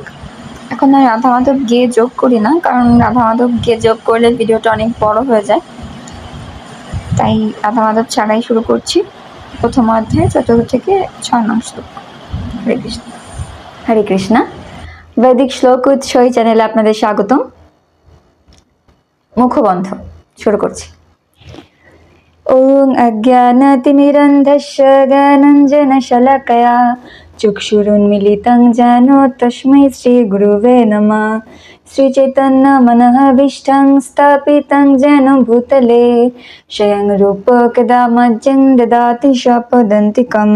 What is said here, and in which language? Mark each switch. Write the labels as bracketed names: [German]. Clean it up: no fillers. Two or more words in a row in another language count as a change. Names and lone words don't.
[Bangla] এখন আর রাধা মাধব গিয়ে যোগ করি না, কারণ রাধা মাধব গিয়ে যোগ করলে ভিডিওটা অনেক বড় হয়ে যায়, তাই রাধা মাধব ছাড়াই শুরু করছি। প্রথম অধ্যায় ৪ থেকে ৬ নং শ্লোক। হরে কৃষ্ণ। হরে কৃষ্ণ। বৈদিক শ্লোক উৎসই চ্যানেলে আপনাদের স্বাগতম। মুখবন্ধ শুরু করছি। [Sanskrit] ॐ अज्ञानतिमिरन्धस्य ज्ञानाञ्जनशलाकया चक्षुरुन्मीलितं येन तस्मै श्रीगुरुवे नमः। श्रीचैतन्यमनःभीष्टं स्थापितं येन भूतले स्वयं रूपं कदा मह्यं ददाति स्वपदान्तिकं।